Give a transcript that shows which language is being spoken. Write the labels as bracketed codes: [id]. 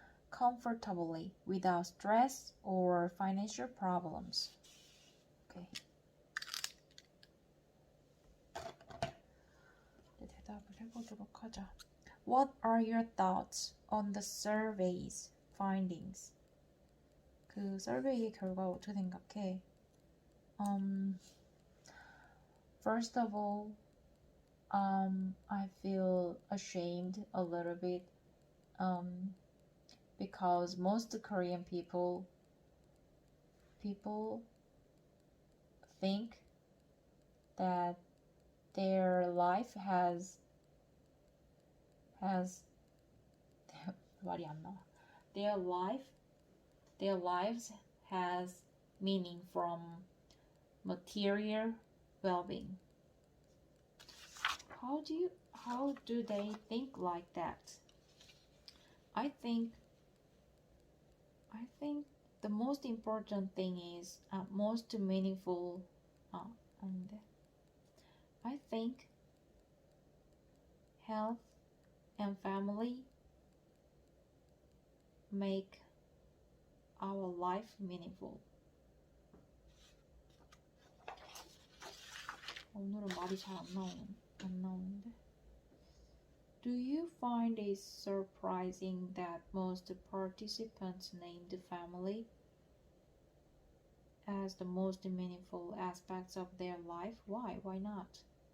[en] Comfortably, without stress or financial problems. Okay. [ko] 대답을 해보도록 하자. [en] What are your thoughts on the survey's findings? [ko] 그 서베이의 결과 어떻게 생각해? [en] First of all, I feel ashamed a little bit because most Korean people people think that their life has 말이 안 나와. Their lives has meaning from material well-being. How do they think like that? I think the most important thing is most meaningful. I think health and family make our life meaningful. [ko] 오늘은 말이 잘 안 나오는데. [en] Do you find it surprising that most participants named family as the most meaningful aspects of their life? Why? Why not?